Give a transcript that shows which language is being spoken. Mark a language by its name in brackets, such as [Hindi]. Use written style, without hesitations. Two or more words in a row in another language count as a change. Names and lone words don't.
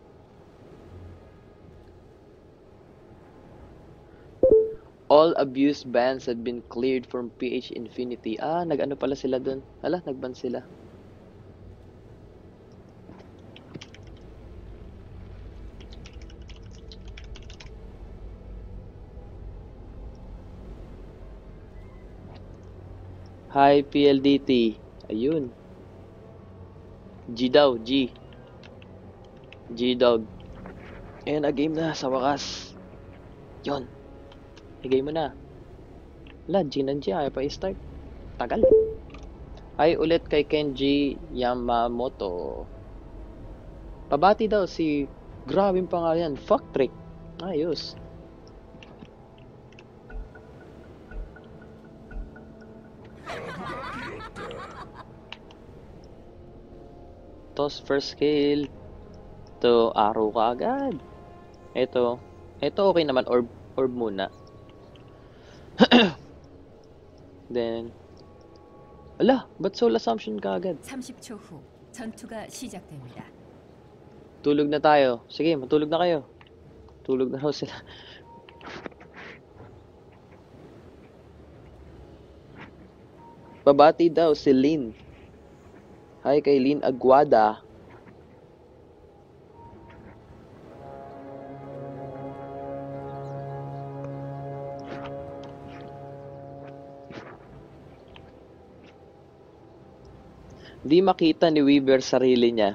[English] All abuse bans had been cleared from PH Infinity. [Filipino] Ah, nag-ano pala sila dun. Ala, nag-ban sila. Hi, PLDT. Ayun. G daw, G. G-Dog. Ayan, na game na sa wakas. Yon. I-game mo na. Wala, G ng G. Ayaw pa i-start. Tagal. Ay, ulit kay Kenji Yamamoto. Pabati daw si... Grabing pangalan. [English] Fuck trick. [Filipino] Ayos. [English] Toss first kill. [Filipino] Ito, arrow ka agad. Ito okay naman. Orb muna. Then, ala, ba't [English] soul assumption [Filipino] ka agad? [Korean] 30초 후 전투가 시작됩니다. [Filipino] Tulog na tayo. Sige, matulog na kayo. Tulog na raw sila. Babati daw si Lynn. Hi kay Lynn Aguada. Di makita ni Weaver sarili niya.